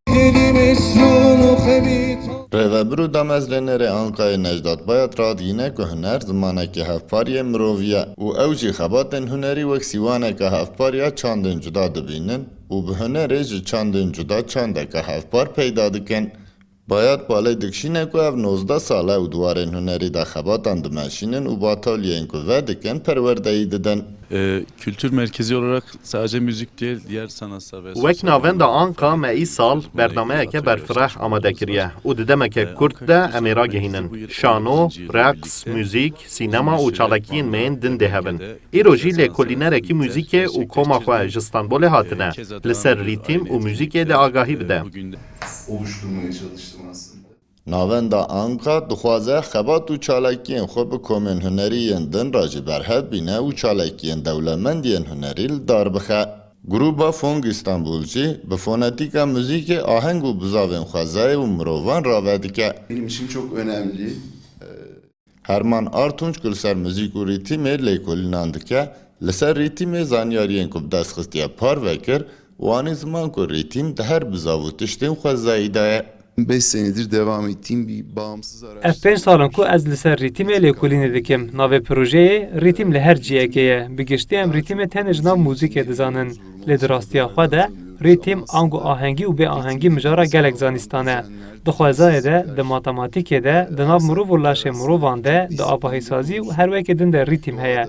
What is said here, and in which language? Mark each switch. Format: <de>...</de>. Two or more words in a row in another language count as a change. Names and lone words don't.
<ku>Rêvebir û damezlênerê Ankayê Necdat Bayat radîne ku huner zimanekî hevpariyê mirovî ye û ew jî xebatên hunerî wek sîwaneka hevpar ya çandên cuda dibînin û bi hunerê ji çandên cuda çandeka hevpar peyda dikin. Bayat balê dikişîne ku ev 19 sal e û dwarên hunerî de xebatan dimeşînin û batalyeyên ku ve dikin perwerdeyî didin.</ku> <tr>Kültür merkezi olarak sadece müzik değil, diğer sanatsal ve</tr> <ku>Wek navenda Anka me îsal berdameyeke berfireh amade kiriye û di demeke Kurd de em ê ragihînin. Şano, raqs, müzik, sînema û çalekiyên me yên din dê hebin. Îro jî lêkolînerekî müzîkê û koma xwe ji Stenbolê hatine. Li ser rîtîm û müzîkê de agahî bide.</ku> <tr>Oluşturmaya çalıştım aslında.</tr> <ku>Navenda Anka dixwaze xebat û çalekiyên xwe bi komên hunerîyên din re jî berhev bîne û çalekiyên dewlemendiyên hunerî li dar bixe. Gruba Fong İstanbul jî bi fonetîka müzîkê aheng û bizavên xwezayê û mirovan rave dike.</ku> <tr>Benim için çok önemli.</tr> <ku>Herman Artunç ku li ser müzik û rîtîmê lêkolînan dike, li ser rîtîmê zanyariyên ku bi destxistiya par vekir, wanî ziman ku rîtîm di her bizav û tiştên xwezayî de ye.</ku> <tr>5 senedir devam ettiğim bir bağımsız</tr> <ku>Ev</ku> <tr>araştırma.</tr> <ku>5 salon ku ez li ser rîtîmê lêkolînê dikim. Navê projeyê rîtîm li her ciyekê ye. Bi giştî em rîtîmê tenê ji nav mûzîkê dizanin. Lê di rastiya xwe de rîtîm ang û ahengî û bêahengî mijara gelek zanîstan e. Di xwezayê de, di matematîkê de, di nav mirov û laşê mirovan de, di avahîsazî û her wekê din de rîtîm heye.</ku>